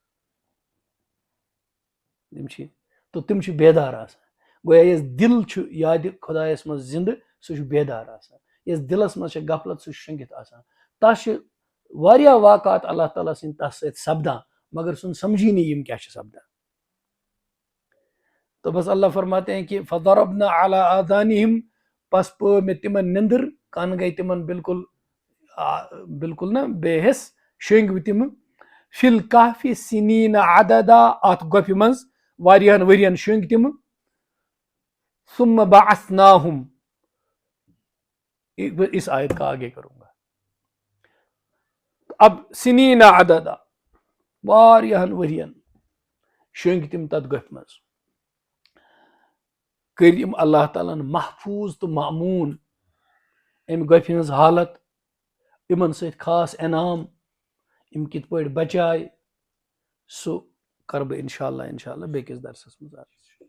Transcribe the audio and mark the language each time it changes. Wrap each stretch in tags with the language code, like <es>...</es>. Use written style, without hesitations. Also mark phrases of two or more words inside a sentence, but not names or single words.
<ks>تِم چھِ بیدار آسان گویا یُس دِل چھُ یادِ خۄدایس منٛز زِندٕ سُہ چھُ بیدار آسان یُس دِلس منٛز چھِ غفلت سُہ چھُ شٔنگِتھ آسان تس چھِ واریاہ واقعات اللہ تعالیٰ سٕنٛدۍ تس سۭتۍ سپدان مگر سُہ سمجھی نہٕ یِم کیٛاہ چھِ سپدان</ks> <ur>تو بس اللہ فرماتے ہیں کہ</ur> <ar>فضربنا علی آذانہم</ar> <ks>پس پٲو مےٚ تِمن نندٕر کن گٔے تِمن بالکل نا بے حِس شٔنگۍ تِم</ks> <ar>فی الکہفِ سنیٖنَ عددا</ar> <ks>اتھ گۄپھِ منٛز واریاہن ؤرین شٔنگۍ تِم</ks> <ar>ثم بعثناہم</ar> <ur>اس آیت کا آگے کروں گا اب</ur> <ar>سنیٖنَ عددا</ar> <ks>واریاہن ؤرین شٔنگۍ تِم تتھ گۄپھِ منٛز کٔرۍ یِم اللہ تعالیٰ ہن محفوٗظ تہٕ معموٗن امہِ گۄپھِ ہٕنٛز حالت یِمن سۭتۍ خاص انعام یِم کِتھ پٲٹھۍ بچاے سُہ کرٕ بہٕ انشاء اللہ بیٚکِس درسس منٛز</ks>